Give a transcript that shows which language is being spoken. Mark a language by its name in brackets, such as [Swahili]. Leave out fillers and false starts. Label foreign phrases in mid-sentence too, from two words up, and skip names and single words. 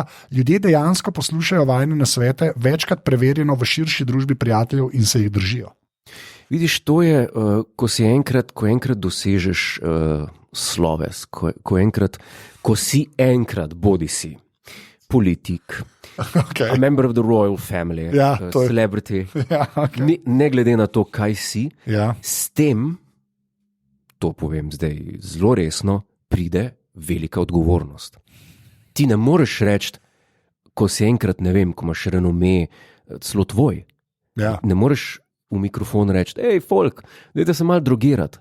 [Slovenian] Ljudje dejansko poslušajo vajne nasvete, večkrat preverjeno v širši družbi prijateljev in se jih držijo. Vidiš, to je, ko enkrat dosežeš sloves, ko si enkrat bodi si politik, [English] a member of the royal family, celebrity, [Slovenian] ne glede na to, kaj si, s tem, to povem zdaj zelo resno, pride velika odgovornost. Ti ne moreš reči, ko si enkrat, ne vem, ko imaš renome, celo tvoj, ne moreš v mikrofon reči, hej, folk, dajte se malo drogirati.